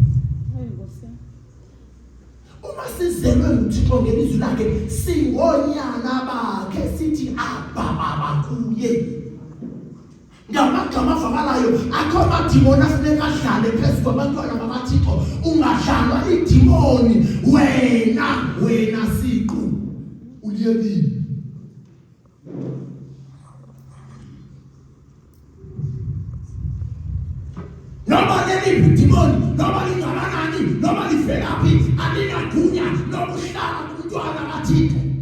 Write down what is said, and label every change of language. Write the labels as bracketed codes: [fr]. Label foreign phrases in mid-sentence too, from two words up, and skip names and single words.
[xh] Uma sizelwe nguThixo ngelizwi lakhe, singonyana bakhe, sithi Baba kuye. Ngamagama avakalayo akho amadimoni afuneka adlale phezu kwabantwana bakaThixo. Ungadlalwa idimoni wena siqu uliyelini. Noma leliphi idimoni, noma lingakanani, noma livelaphi, alinagunya lokuhlala kumntwana kaThixo.